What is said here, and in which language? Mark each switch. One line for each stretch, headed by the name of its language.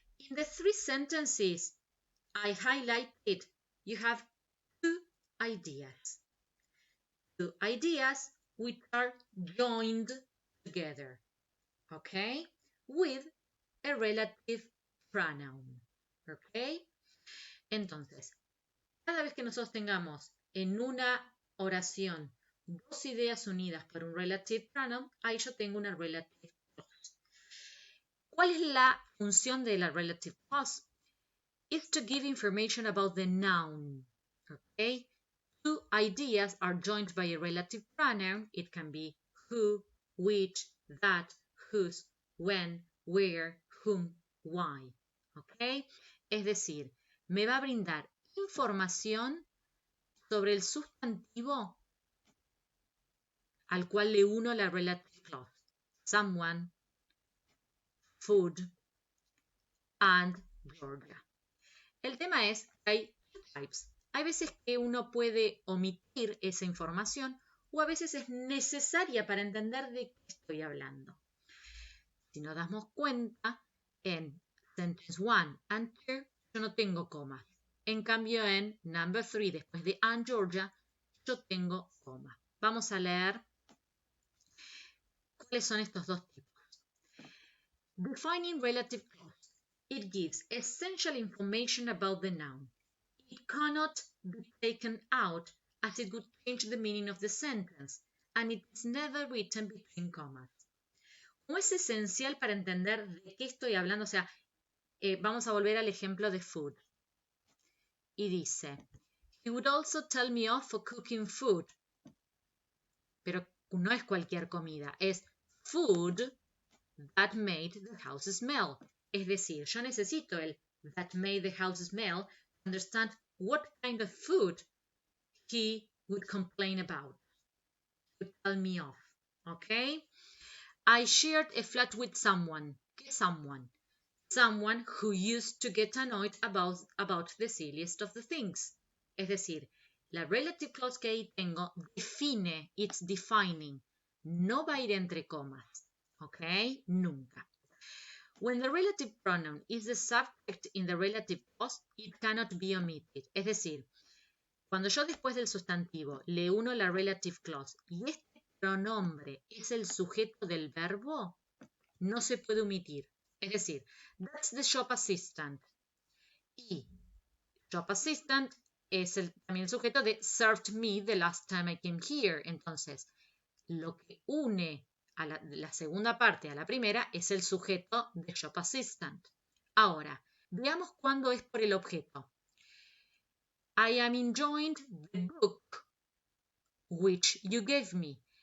English: In the 3 sentences I highlighted, you have 2 ideas. 2 ideas which are joined together, okay, with a relative pronoun, okay.
Spanish: Entonces, cada vez que nosotros tengamos en una oración 2 ideas unidas por un relative pronoun, ahí yo tengo una relative clause. ¿Cuál es la función de la relative clause?
English: It's to give information about the noun, okay. 2 ideas are joined by a relative pronoun. It can be who, which, that, whose, when, where, whom, why. ¿Ok?
Spanish: Es decir, me va a brindar información sobre el sustantivo al cual le uno la relative clause.
English: Someone, food, and Georgia.
Spanish: El tema es que hay types. Hay veces que uno puede omitir esa información o a veces es necesaria para entender de qué estoy hablando. Si nos damos cuenta, en
English: sentence 1 and 2
Spanish: yo no tengo comas. En cambio, en number 3, después de and Georgia, yo tengo coma. Vamos a leer cuáles son estos dos tipos.
English: Defining relative clause. It gives essential information about the noun. It cannot be taken out as it would change the meaning of the sentence, and it is never written between commas.
Spanish: Como es esencial para entender de qué estoy hablando, o sea, vamos a volver al ejemplo de food. Y dice,
English: he would also tell me off for cooking food.
Spanish: Pero no es cualquier comida, es
English: food that made the house smell.
Spanish: Es decir, yo necesito el
English: that made the house smell to understand what kind of food he would complain about. To tell me off, okay? I shared a flat with someone.
Spanish: ¿Qué
English: someone? Someone who used to get annoyed about the silliest of the things.
Spanish: Es decir, la relative clause que ahí tengo define,
English: it's defining.
Spanish: No va a ir entre comas, ¿ok? Nunca.
English: When the relative pronoun is the subject in the relative clause, it cannot be omitted.
Spanish: Es decir, cuando yo después del sustantivo le uno la relative clause y este pronombre es el sujeto del verbo, no se puede omitir. Es decir,
English: that's the shop assistant.
Spanish: Y shop assistant es también el sujeto de
English: served me the last time I came here.
Spanish: Entonces, lo que une a la segunda parte a la primera es el sujeto de shop assistant. Ahora, veamos cuándo es por el objeto.
English: I am enjoying the book which you gave me.